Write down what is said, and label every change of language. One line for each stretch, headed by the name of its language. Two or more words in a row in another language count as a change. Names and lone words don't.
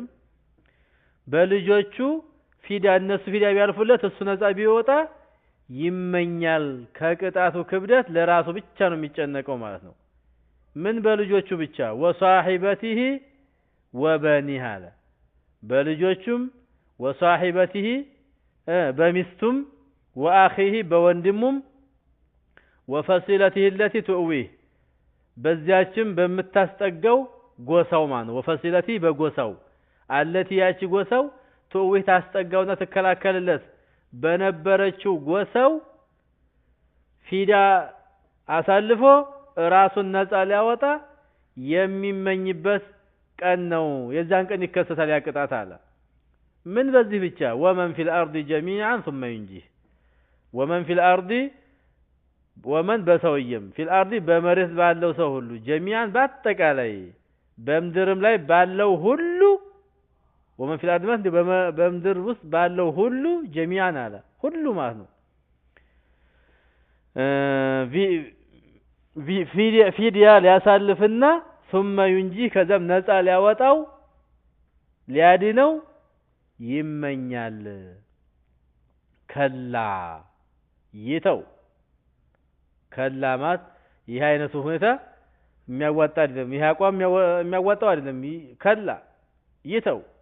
Amharic: በልጆቹ ፊዳ እነሱ ፊዳ ቢያልፉለት እሱ ነፃ ቢወጣ ይመኛል። ከቅጣቱ ክብደት ለራሱ ብቻ ነው የሚጨነቀው ማለት ነው። ምን በልጆቹ ብቻ ወሷሂበቲሂ ወበኒህ አለ። በልጆቹም ወሷሂበቲሂ በሚስቱም ወአኺሂ በወንድሙም ወፈሲለቲሂ
Arabic: التي تؤويه
Amharic: በዚያችም በመታስጠጋው ጎሳው ማን ወፈሲለቲ በጎሳው አለቲ ያቺ ጎሳው ተውህ ታስጠጋውና ተከላከለለት በነበረችው ጎሳው ፊዳ አሳልፎ ራሱን ነፃ ሊያወጣ የሚመኝበት ቀን ነው። የዛን ቀን ይከሰታል ያቅጣት አለ። ምን በዚህ ብቻ
Arabic: ومن في الأرض جميعا ثم ينجيه ومن في الأرض
Amharic: ወመን በሰውየም ፊል አርዲ በመሬት ባለው ሰው ሁሉ ጀሚዓን በአጠቃላይ በምድርም ላይ ባለው ሁሉ
Arabic: ومن في الأرض
Amharic: ማለት በምድር ውስጥ ባለው ሁሉ ጀሚዓን አለ ሁሉ ማለት ነው። ፊድያ ሊያሳልፍና
Arabic: ثم ينجي
Amharic: ከዛም ነፃ ሊያወጣው ሊያድነው ይመኛል። ከላ ይተው ከላ ማለት ይህ አይነቱ ሁኔታ የሚያዋጣ አይደለም። ይህ አቋም የሚያዋጣው አይደለም። ከላ ይተው